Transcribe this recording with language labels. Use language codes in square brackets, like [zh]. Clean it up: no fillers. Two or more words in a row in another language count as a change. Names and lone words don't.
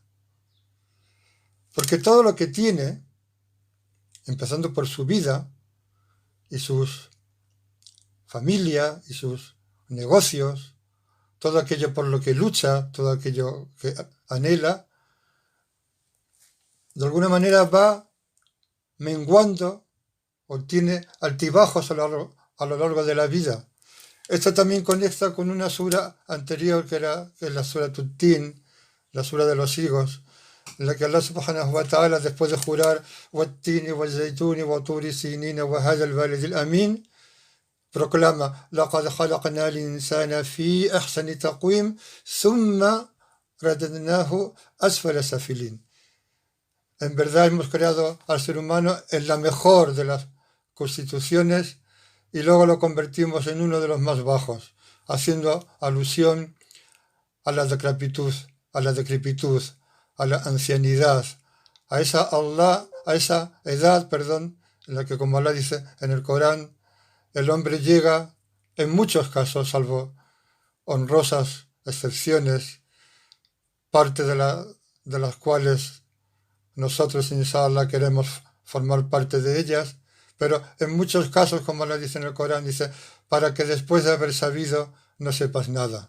[es] Porque todo lo que tiene, empezando por su vida y sus familia y sus negocios, todo aquello por lo que lucha, todo aquello que anhela, de alguna manera va menguando o tiene altibajos a lo largo de la vida. Esto también conecta con una sura anterior que es la sura Tin, la sura de los higos, en la que [ar] الله سبحانه وتعالى, [es] después de jurar [ar] وَالتِّينِ وَالزَّيْتُونِ وَطُورِ سِينِينَ وَهَذَا الْبَلَدِ الْأَمِينَ, proclama لَقَدْ خَلَقْنَا الْإِنسَانَ فِي أَحْسَنِ تَقْوِيمٍ ثُمَّ رَدَدْنَاهُ أَسْفَلَ سَافِلِينَ. [es] En verdad hemos creado al ser humano en la mejor de las constituciones y luego lo convertimos en uno de los más bajos, haciendo alusión a la decrepitud, a la ancianidad, a esa edad, en la que, como Allah dice en el Corán, el hombre llega, en muchos casos, salvo honrosas excepciones, parte de las cuales nosotros, inshallah, queremos formar parte de ellas, pero en muchos casos, como Allah dice en el Corán, dice, para que después de haber sabido no sepas nada.